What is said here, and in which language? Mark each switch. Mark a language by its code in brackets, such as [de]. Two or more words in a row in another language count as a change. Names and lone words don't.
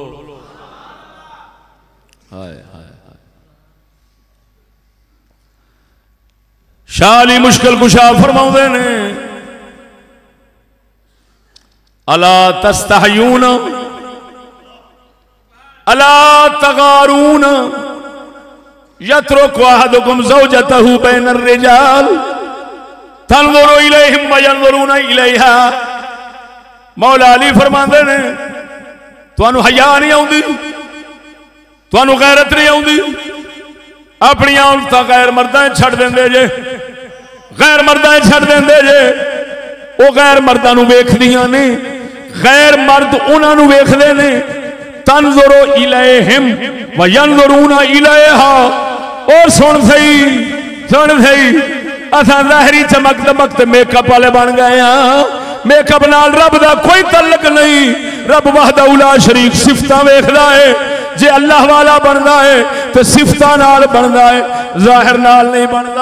[pa] ہائے ہائے ہائے، شاہ علی مشکل کشا فرماؤندے نے, [ar] ألا تستحيون ألا تغارون يترك أحدكم زوجته بين الرجال تنظر إليهم وينظرون إليها. [pa] مولا علی فرماندے نے، تہانوں حیا نہیں آؤندی، تہانوں غیرت نہیں آؤندی، اپنی عورتاں غیر مرداں چھڈ دیندے جے، غیر مرداں چھڈ دیندے جے. وہ غیر مرداں نوں ویکھدیاں نے، غیر مرد انہاں نوں ویکھدے نے. [ar] تنظر إليهم وينظرون إليها. [pa] اور سن صحیح اساں ظاہری چمک دمک تے میک اپ والے بن گئے ہاں. میک اپ نال رب دا کوئی تعلق نہیں۔ رب [ar] وحده لا شريك [pa] صفتاں ویکھدا ہے. جے اللہ والا بنتا ہے تو صفتاں نال بنتا ہے، ظاہر نال نہیں بنتا.